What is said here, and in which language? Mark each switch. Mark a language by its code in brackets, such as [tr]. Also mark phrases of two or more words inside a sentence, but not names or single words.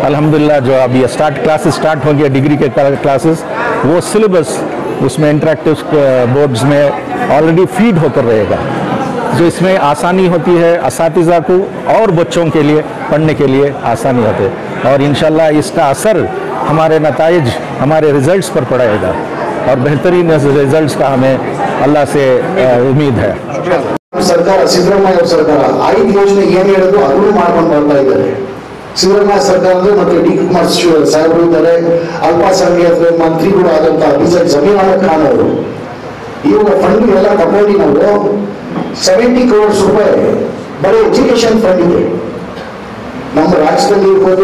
[hi] अल्हम्दुलिल्लाह जो अभी [en] classes start [hi] हो गया डिग्री के क्लासेस, वो सिलेबस उसमें [en] interactive boards [hi] में [en] already feed [hi] होकर रहेगा, जो इसमें आसानी होती है असातिज़ा को और बच्चों के लिए पढ़ने के लिए आसानी होती है। और इंशाल्लाह इसका असर हमारे नताइज, हमारे रिज़ल्ट्स पर पड़ेगा और बेहतरीन रिज़ल्ट्स का हमें अल्लाह से उम्मीद है। [kn] ಸರ್ಕಾರ ಸಿದ್ದರಾಮಯ್ಯ ಸರ್ಕಾರ 5 ಯೋಜನೆ ಏನು ಹೇಳಿದ್ರು ಅದನ್ನು ಮಾಡ್ಕೊಂಡು ಬರ್ತಾ ಇದ್ದಾರೆ. ಸಿದ್ದರಾಮಯ್ಯ ಸರ್ಕಾರ ಅಂದ್ರೆ ಮತ್ತೆ ಡಿ ಕುಮಾರ್ ಸಾಹೇಬರು ಇದ್ದಾರೆ, ಅಲ್ಪಸಂಖ್ಯಾತ ಮಂತ್ರಿಗಳು ಆದಂತಹ ಬೀಸರ್ ಜಮೀರ್ ಅಹಮದ್ ಖಾನ್ ಅವರು. ಇವಾಗ ಫಂಡ್ ಎಲ್ಲ ತಗೊಂಡು ನಾವು 70 crores ರೂಪಾಯಿ ಬರೀ [en] education fund [kn] ಇದೆ ನಮ್ಮ ರಾಜ್ಯದಲ್ಲಿ ಇರ್ಬೋದು.